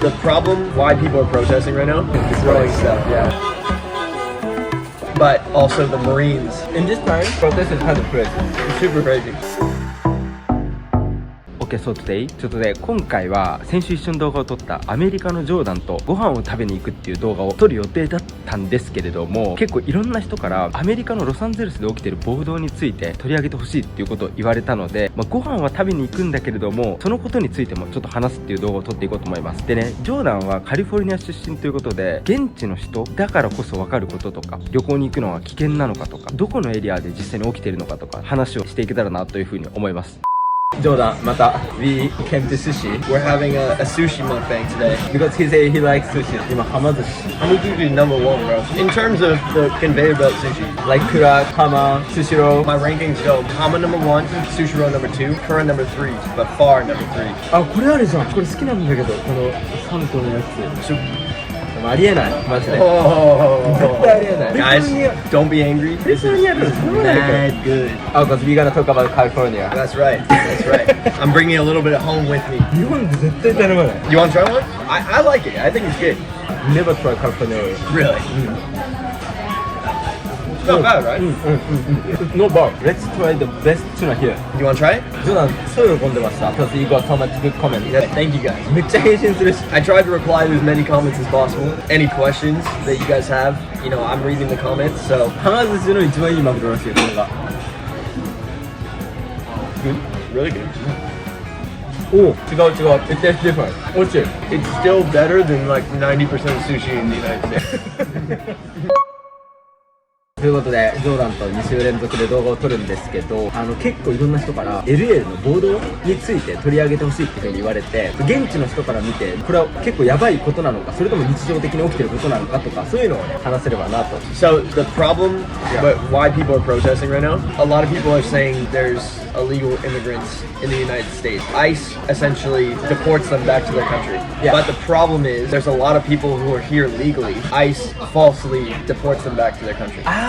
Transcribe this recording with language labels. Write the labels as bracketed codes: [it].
[en] The problem why people are protesting right now is throwing stuff, yeah. But also the Marines. In this time, protest is kind of crazy. It's super crazy. Okay, so today [ja] ちょっとね、今回は先週一緒に動画を撮ったアメリカのジョーダンとご飯を食べに行くっていう動画を撮る予定だったんですけれども、結構いろんな人からアメリカのロサンゼルスで起きてる暴動について取り上げてほしいっていうことを言われたので、ご飯は食べに行くんだけれども、そのことについてもちょっと話すっていう動画を撮っていこうと思います。でね、ジョーダンはカリフォルニア出身ということで、現地の人だからこそ分かることとか、旅行に行くのは危険なのかとか、どこのエリアで実際に起きてるのかとか話をしていけたらなというふうに思います。 [en] Jordan, mata, we came to Sushi. We're having a sushi mukbang today. Because he likes sushi. Hamazushi number one, bro. In terms of the conveyor belt sushi, Like Kura, Hama, Sushiro. my rankings go Hama number one, Sushiro number two, Kura number three, but far number three. [ja] あ、これあるじゃん。これ好きなんだけど、この3個のやつ。ありえない。マジで。 [en] Oh, [ja] 絶対ありえない。 [en] guys, don't be angry. This is mad good. Oh, because we're gonna talk about California. That's right. That's right. I'm bringing a little bit at home with me. [ja] 日本で絶対頼まない。 [en] You want to try one? I like it. I think it's good. Never try California. Really? It's not bad, right? No bar. Let's try the best tuna here. You want to try it? [ja] ジョーダン、そう喜んでました。 [en] Because you got so much good comments. Yeah, thank you guys. [ja] めっちゃ返信するし。 [en] I tried to reply to as many comments as possible. Any questions that you guys have, you know, I'm reading the comments, so. [ja] はま寿司の一番いいマグロらしいよ、これが。 [en] Good. Really good. [ja] おお、違う。 [en] It tastes different. [ja] 落ちる。 [en] It's still better than like 90% of sushi in the United States. [ja] ということで、ジョーダンと2週連続で動画を撮るんですけど、結構いろんな人から LA の暴動について取り上げてほしいっていうふうに言われて、現地の人から見て、これは結構やばいことなのか、それとも日常的に起きてることなのかとか、そういうのをね、話せればなと。 [en] So the problem, but why people are protesting right now? A lot of people are saying there's illegal immigrants in the United States. ICE essentially deports them back to their country. Yeah. But the problem is there's a lot of people who are here legally. ICE falsely deports them back to their country.